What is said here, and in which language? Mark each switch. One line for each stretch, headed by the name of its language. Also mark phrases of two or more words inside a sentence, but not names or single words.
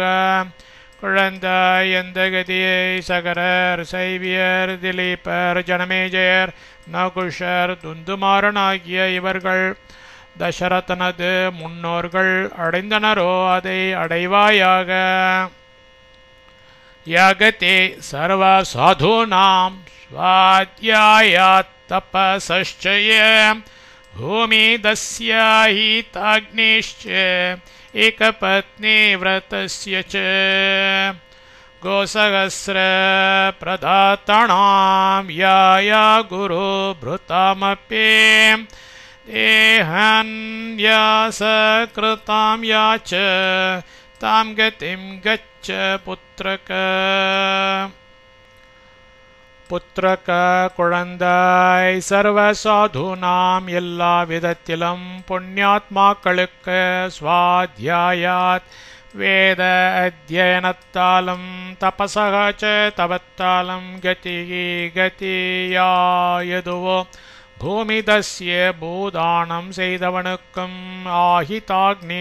Tamil: குழந்தாய் எந்த கதியை சகரர் சைவியர் திலீபர் ஜனமேஜயர் நகுஷர் துந்துமாரனாகிய இவர்கள் தசரதனது முன்னோர்கள் அடைந்தனரோ அதை அடைவாயாக.
Sanskrit: यकते सर्व साधुनाम् स्वाध्यायात् तपसश्च भूमिदस्याहि ताग्निश्च एकपत्नी व्रतस्य च गोसहस्र प्रदातानां या गुरु भृतामपि देहन्यासकृतां या च तां गतिं गच्छ पुत्रक.
Tamil: புத்திரக குழந்தாய்
Sanskrit: सर्व साधुनाम्
Tamil: எல்லா விதத்திலும் புண்ணியாத்மாக்களுக்கு ஸ்வாத்யாயாத் வேத அத்தியனத்தாலும் தபசக தவத்தாலும் கதிகி கதியாயதுவோ பூமிதஸ்ய பூதானம் செய்தவனுக்கும் ஆஹிதாக்னே